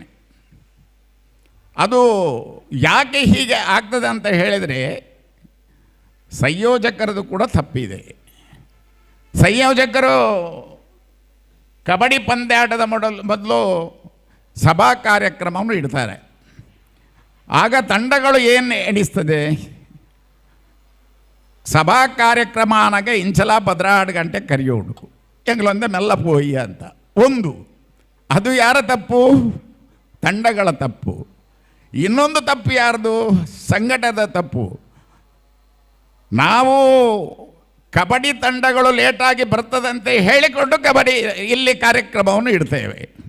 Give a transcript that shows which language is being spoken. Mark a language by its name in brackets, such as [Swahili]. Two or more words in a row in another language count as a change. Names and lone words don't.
[Kannada] ಅದು ಯಾಕೆ ಹೀಗೆ ಆಗ್ತದೆ ಅಂತ ಹೇಳಿದರೆ, ಸಂಯೋಜಕರದು ಕೂಡ ತಪ್ಪಿದೆ. ಸಂಯೋಜಕರು ಕಬಡ್ಡಿ ಪಂದ್ಯಾಟದ ಮೊದಲು ಸಭಾ ಕಾರ್ಯಕ್ರಮವನ್ನು ಇಡ್ತಾರೆ. ಆಗ ತಂಡಗಳು ಏನು ಎಣಿಸ್ತದೆ, ಸಭಾ ಕಾರ್ಯಕ್ರಮ [Tulu] ಆನಾಗ ಇಂಚಲ 16 ಗಂಟೆ ಕರೆಯೋಡು ಎಂಗ್ಲೊಂದೆ ಮೆಲ್ಲ ಪೋಯಿ [Kannada] ಅಂತ. ಒಂದು, ಅದು ಯಾರ ತಪ್ಪು? ತಂಡಗಳ ತಪ್ಪು. ಇನ್ನೊಂದು ತಪ್ಪು ಯಾರ್ದು? ಸಂಘಟದ ತಪ್ಪು. ನಾವು ಕಬಡ್ಡಿ ತಂಡಗಳು ಲೇಟಾಗಿ ಬರ್ತದಂತೆ ಹೇಳಿಕೊಂಡು ಕಬಡ್ಡಿ ಇಲ್ಲಿ ಕಾರ್ಯಕ್ರಮವನ್ನು ಇಡ್ತೇವೆ.